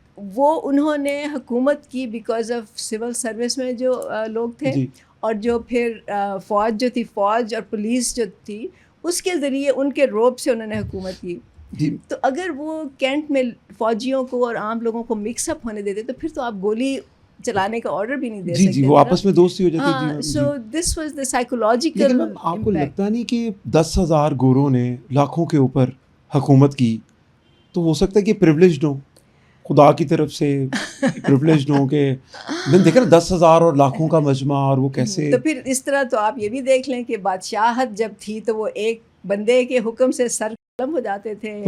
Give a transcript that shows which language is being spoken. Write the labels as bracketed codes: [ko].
[ur] وہ انہوں نے حکومت کی [en] because of [ur] سول سروس میں جو لوگ تھے, اور جو پھر فوج جو تھی, فوج اور پولیس جو تھی, اس کے ذریعے ان کے روب سے انہوں نے حکومت کی. تو اگر وہ کینٹ میں فوجیوں کو اور عام لوگوں کو مکس اپ ہونے دیتے تو پھر تو آپ گولی چلانے کا آرڈر بھی نہیں دے سکتے. جی وہ آپس میں دوستی ہو جاتی. [en] So this was the psychological. [ur] آپ کو لگتا نہیں کہ 10,000 گوروں نے لاکھوں کے اوپر حکومت کی, تو ہو سکتا ہے کہ پریولیجڈ ہوں, خدا کی طرف سے پریولیجڈ ہوں کہ میں دیکھ رہا 10,000 اور لاکھوں کا مجمع, اور وہ کیسے. تو پھر اس طرح تو آپ یہ بھی دیکھ لیں کہ بادشاہت جب تھی تو وہ ایک بندے کے حکم سے سر قلم ہو جاتے تھے.